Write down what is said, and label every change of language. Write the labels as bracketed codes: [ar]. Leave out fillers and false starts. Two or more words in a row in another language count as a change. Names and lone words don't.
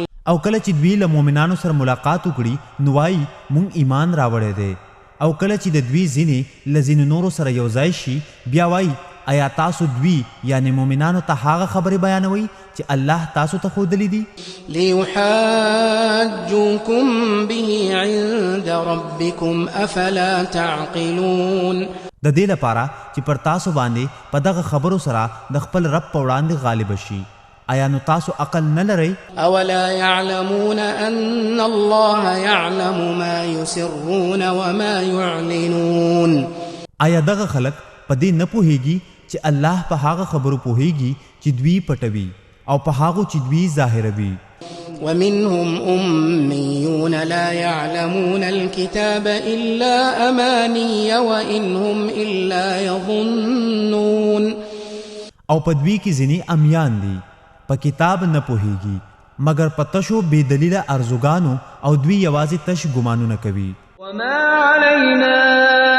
[ps] او کله چې دوی له مؤمنانو سره ملاقات وکړي نو وایي مونږ ایمان راوړی دی، او کله چې د دوی ځینې له ځینو نورو سره یو ځای شي بیا وایي آیا تاسو دوی یعنی مؤمنانو ته هغه خبرې بیانوئ چې الله تاسو ته ښودلې دي؟ [ar] ليحاجوكم به عند ربكم أفلا تعقلون. [ps] د دې لپاره چې پر تاسو باندې په دغه خبرو سره د خپل رب په وړاندې غالب شي، آیا نو تاسو عقل نه لرئ؟ [ar] اولا يعلمون ان الله يعلم ما يسرون وما يعلنون. [ps] آیا دغه خلق په دې نه پوهیږي چې الله په هغه خبرو پوهیږي چې دوی پټوي او په هغه چې دوی ظاهروي؟ [ar] ومنهم أميون لا يعلمون الكتاب إلا أماني وإن هم إلا يظنون. [ps] او پدوی کی زنی امیان دی په کتاب نه پوهیږي مگر پتشو بے دلیل ارزوګانو او دوی یوازې تش ګمانونه کوي. [ar] وما علينا